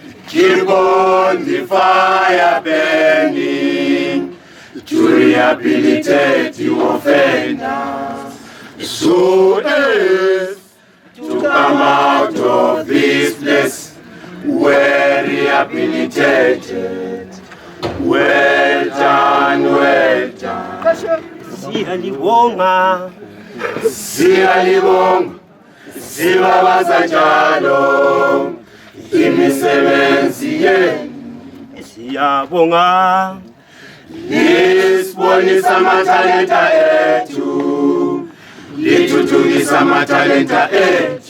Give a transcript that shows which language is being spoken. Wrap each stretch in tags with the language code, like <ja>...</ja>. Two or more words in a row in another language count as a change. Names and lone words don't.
<en>Keep on the fire burning to rehabilitate the offenders, so as to come out of this place well rehabilitated. Well done, well done.</en> <nd>Siyalibonga, siyalibonga, sibabaza njalo imisebenzi yenu. Siyabonga, lisibonisa amathalenta ethu, lithuthukisa amathalenta ethu.</nd>